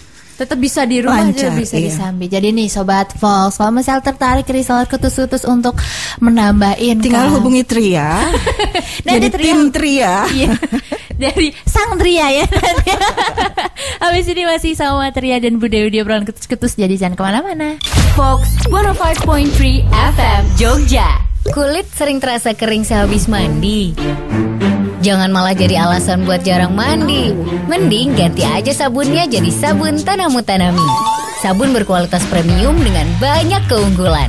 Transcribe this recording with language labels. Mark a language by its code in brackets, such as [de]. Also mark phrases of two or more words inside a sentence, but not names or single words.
[id] Tetap bisa di rumah, lancar, bisa disambi. Jadi nih Sobat Fox, kalau misalnya tertarik reseller kutus-kutus untuk menambahin, tinggal hubungi Tria. Jadi tim Tria. Dari Sang Tria ya. Habis ini masih sama Tria dan Bu Dewi di obrolan kutus-kutus, jadi jangan kemana-mana. Fox 105.3 FM Jogja. Kulit sering terasa kering sehabis mandi. Jangan malah jadi alasan buat jarang mandi. Mending ganti aja sabunnya jadi sabun Tanamu Tanami. Sabun berkualitas premium dengan banyak keunggulan.